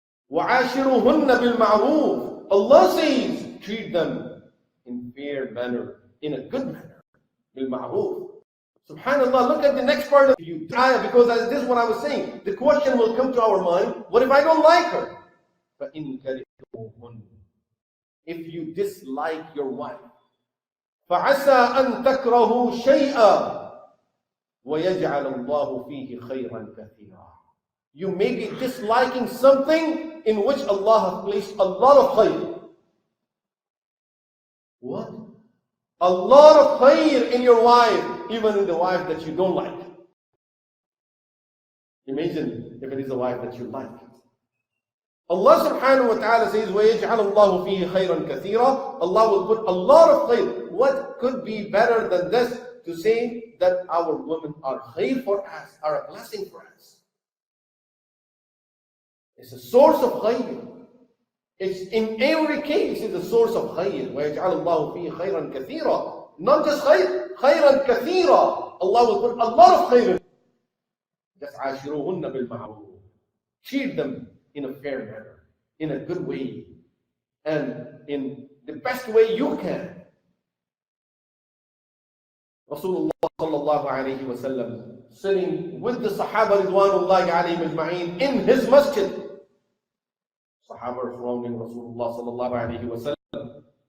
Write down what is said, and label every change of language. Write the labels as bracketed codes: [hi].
[ar] وَعَاشِرُهُنَّ بِالْمَعْرُوفِ [en] Allah says, treat them in fair manner, in a good manner. [ar] بِالْمَعْرُوفِ. [en] Subhanallah, look at the next part of you. Because this is what I was saying. The question will come to our mind, what if I don't like her? [ar] فَإِن كَرِهْتُمُوهُنَّ. [en] If you dislike your wife, [ar] فَعَسَىٰ أَن تَكْرَهُوا شَيْئًا وَيَجْعَلَ اللَّهُ فِيهِ خَيْرًا كَثِيرًا. [en] You may be disliking something in which Allah has placed a lot of khayr. What? A lot of khayr in your wife, even in the wife that you don't like. Imagine if it is a wife that you like. Allah subhanahu wa ta'ala says, [ar] وَيَجْعَلَ اللَّهُ فِيهِ خَيْرًا كَثِيرًا. [en] Allah will put a lot of khayr. What could be better than this to say that our women are khayr for us, are a blessing for us? It's a source of khayr. It's in every case, it's a source of khayr. [ar] وَيَجْعَلَ اللَّهُ فِيهِ خَيْرًا كَثِيرًا. [en] Not just khayr, [ar] خَيْرًا كَثِيرًا. [en] Allah will put a lot of khayr. Just [ar] عَاشِرُهُنَّ بِالْمَعْرُوفِ. [en] Treat them in a fair manner, in a good way, and in the best way you can. Rasulullah sallallahu alayhi wa sallam sitting with the Sahaba ridwanullahi alayhim ajma'in in his masjid. Sahaba surrounding Rasulullah sallallahu alayhi wa sallam.